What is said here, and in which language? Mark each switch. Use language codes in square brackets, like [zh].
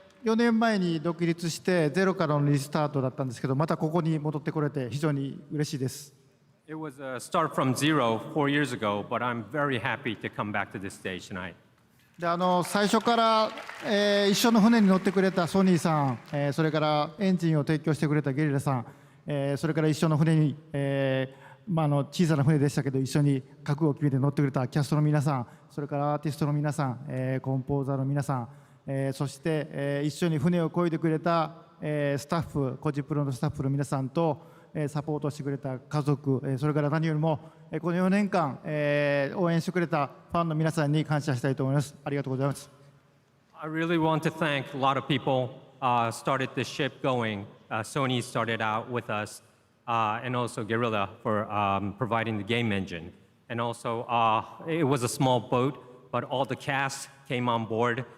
[ja] 4年前に独立してゼロからのリスタートだったんですけど、またここに戻ってこれて非常に嬉しいです。 [en] It was a start from zero 4 years ago, but I'm very happy to come back to this stage tonight. [ja] で最初から、一緒の船に乗ってくれたソニーさん、それからエンジンを提供してくれたゲリラさん、それから一緒の船に、小さな船でしたけど一緒に覚悟を決めて乗ってくれたキャストの皆さん、それからアーティストの皆さん、コンポーザーの皆さん、そして、一緒に船を漕いでくれた、スタッフ、コジプロのスタッフの皆さんと、サポートしてくれた家族、それから何よりも、この4年間、応援してくれたファンの皆さんに感謝したいと思います。ありがとうございます。 [en] I really want to thank a lot of people started the ship going. Sony started out with us, and also Guerrilla for providing the game engine. And also, it was a small boat, but all the cast came on board.